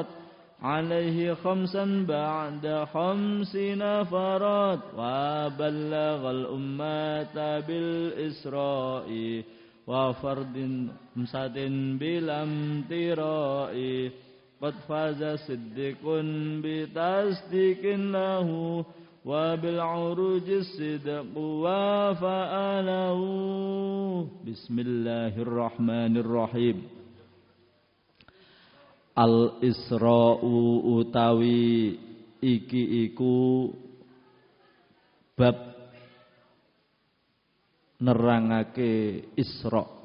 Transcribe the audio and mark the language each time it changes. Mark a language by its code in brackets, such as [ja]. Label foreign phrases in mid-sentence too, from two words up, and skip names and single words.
[ar] عليه خمسا بعد خمسين فرض وبلّغ الأمة بالإسراء وفرض خمسة بلا امتراء قد فاز صدّيق بتصديق له وبالعروج صدق وفاعله. [jv] Bismillahirrahmanirrahim. Al Isra'u utawi iki iku bab nerangake Isra.